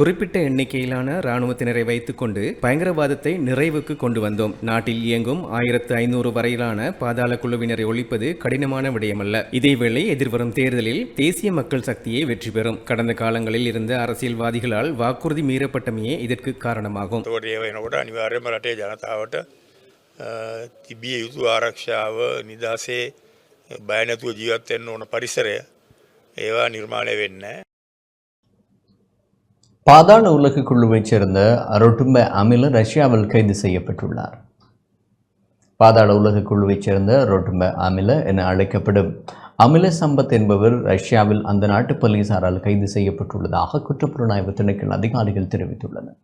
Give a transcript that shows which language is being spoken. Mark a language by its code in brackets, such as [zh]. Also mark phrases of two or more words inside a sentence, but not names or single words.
[ta] குறிப்பிட்ட எண்ணிக்கையிலான இராணுவத்தினரை வைத்துக் கொண்டு பயங்கரவாதத்தை நிறைவுக்கு கொண்டு வந்தோம். நாட்டில் இயங்கும் 1500 வரையிலான பாதாள குழுவினரை ஒழிப்பது கடினமான விடயமல்ல. இதேவேளை எதிர்வரும் தேர்தலில் தேசிய மக்கள் சக்தியை வெற்றி பெறும். கடந்த காலங்களில் இருந்த அரசியல்வாதிகளால் வாக்குறுதி மீறப்பட்டமையே இதற்கு காரணமாகும். [si] අනිවාර්යයෙන්ම රටේ ජනතාවට තිබිය යුතු ආරක්ෂාව නිදහසේ බය නැතුව ජීවත් වෙන්න ඕන පරිසරය ඒවා නිර්මාණය වෙන්නේ. [ta] பாதாள உலக குழுவைச் சேர்ந்த ரொட்டும்ப அமில ரஷ்யாவில் கைது செய்யப்பட்டுள்ளார். பாதாள உலக குழுவைச் சேர்ந்த ரொட்டும்ப அமில என அழைக்கப்படும் அமில சம்பத் என்பவர் ரஷ்யாவில் அந்த நாட்டு போலீசாரால் கைது செய்யப்பட்டுள்ளதாக குற்றப்புலனாய்வு திணைக்கள அதிகாரிகள் தெரிவித்துள்ளனர்.